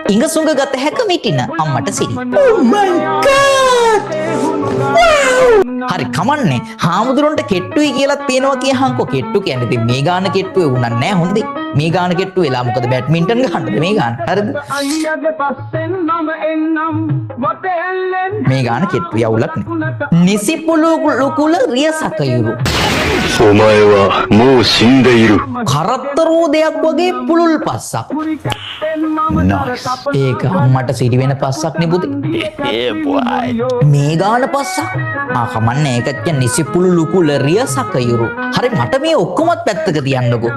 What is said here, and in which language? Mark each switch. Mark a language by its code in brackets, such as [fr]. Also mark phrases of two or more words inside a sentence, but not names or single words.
[si] ඉඟ සුඟ ගත හැක මිටින අම්මට සිරි. [en] Oh my god! [si] හරි කමන්නේ. හාමුදුරන්ට කෙට්ටුයි කියලා පේනවා කියහන්කෝ. කෙට්ටු කියන්නේ ඉතින් මේ ගාන කෙට්ටුවේ වුණා නෑ හොඳේ. මේ ගාන කෙට්ටු වෙලා මොකද බැඩ්මින්ටන් ගහන්නද මේ ගාන. හරිද? මේ ගාන කෙට්ටු යවුලක් නේ. නිසිපුළු කුල රිය සකයුරු. [ja] お前はもう死んでいる。 [si] කරත්තරෝ දෙයක් වගේ පුළුල් පස්සක්. ඒක අම්මට සිරි වෙන පස්සක් නේ පුතේ. මේ ගාන පස්සක්. කමන්නේ ඒකත් කියන්නේ නිසිපුළු කුල රිය සකයුරු. හරි මට මේ ඔක්කොමත් පැත්තක තියන්නකෝ.